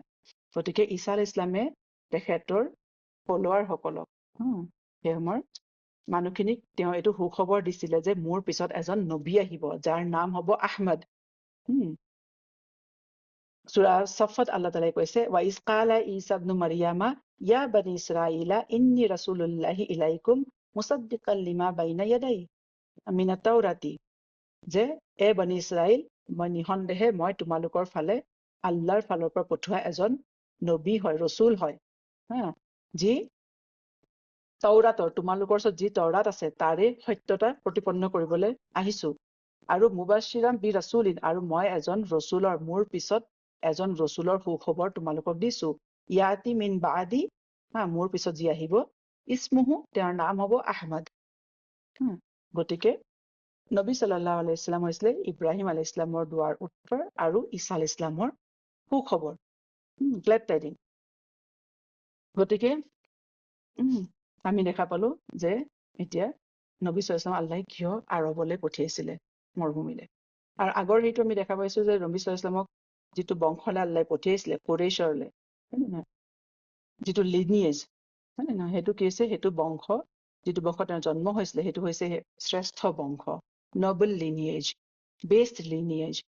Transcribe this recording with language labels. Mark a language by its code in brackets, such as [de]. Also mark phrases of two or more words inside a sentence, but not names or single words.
[as] গতিকে ঈসা [ar] عليه السلام [as] তেখেতৰ ফলোৱাৰ সকলক, সেই সময়ৰ মানুহখিনিক তেওঁ এইটো সুখবৰ দিছিলে যে মোৰ পিছত এজন নবী আহিব যাৰ নাম হব আহমদ। সূৰা ছফত [ar] الله تعالى [as] কৈছে [ar] وإذ قال عيسى ابن مريم يا بني إسرائيل إني رسول الله إليكم مصدقا لما بين يدي من التوراة, [as] যে এ বনি ইছৰাইল, মই নিঃসন্দেহে মই তোমালোকৰ ফালে আল্লাহৰ ফালৰ পৰা পঠোৱা এজন নবী হয়, ৰসুল হয়, যি তাওৰাতৰ, তোমালোকৰ ওচৰত যি তাওৰাত আছে তাৰে সত্যতা প্ৰতিপন্ন কৰিবলৈ আহিছো। আৰু [ar] مبشرا برسول, [as] আৰু মই এজন ৰসুলৰ, মোৰ পিছত এজন ৰসুলৰ সুখবৰ তোমালোকক দিছো। [ar] يأتي من بعدي, [as] মোৰ পিছত যি আহিব, ইসমুহু, তেওঁৰ নাম হব আহমদ। গতিকে নবী [ar] صلى الله عليه وسلم [as] হৈছিলে ইব্ৰাহিম [ar] عليه السلام [as] দুৱাৰ উত্তৰ আৰু ঈসা [ar] عليه السلام [as] সুখবৰ, [en] glad tidings. [as] গতিকে আমি দেখা পালো যে এতিয়া নবী [ar] صلى الله عليه وسلم [as] আল্লাহে কিয় আৰৱলৈ পঠিয়াইছিলে, মৰুভূমিলে। আৰু আগৰ সেইটো আমি দেখা পাইছো যে নবী [ar] صلى الله عليه وسلم [as] যিটো বংশলে আল্লাহে পঠিয়াইছিলে কুৰাইশৰলে, হয় নে নহয়, যিটো লিনিয়েজ, হয় নে নহয়, সেইটো কি হৈছে, সেইটো বংশ, যিটো বংশ তেওঁৰ জন্ম হৈছিলে সেইটো হৈছে শ্ৰেষ্ঠ বংশ, [en] noble lineage, best lineage.